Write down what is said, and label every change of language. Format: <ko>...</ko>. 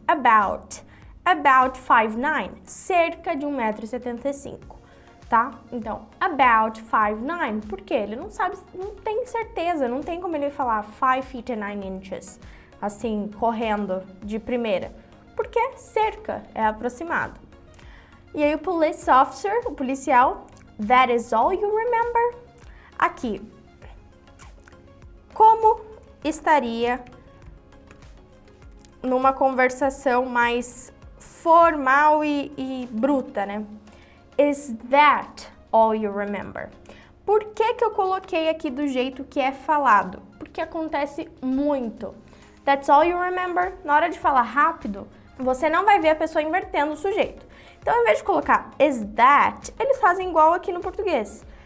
<en>About 5'9",</en> <pt>cerca de 1,75 m, tá? Então, about 5'9", por quê? Ele não sabe, não tem certeza, não tem como ele falar</pt> <en>5 feet and 9 inches,</en> <pt>assim, correndo de primeira, porque cerca é aproximado. E aí o police officer, o policial,</pt> <en>that is all you remember?</en> <pt>Aqui, como estaria numa conversação mais formal e bruta, né?</pt> <en>Is that all you remember?</en> <pt>Por que que eu coloquei aqui do jeito que é falado? Porque acontece muito.</pt> <en>That's all you remember?</en> <pt>Na hora de falar rápido, você não vai ver a pessoa invertendo o sujeito. Então, ao invés de colocar is that, eles fazem igual aqui no português.</pt>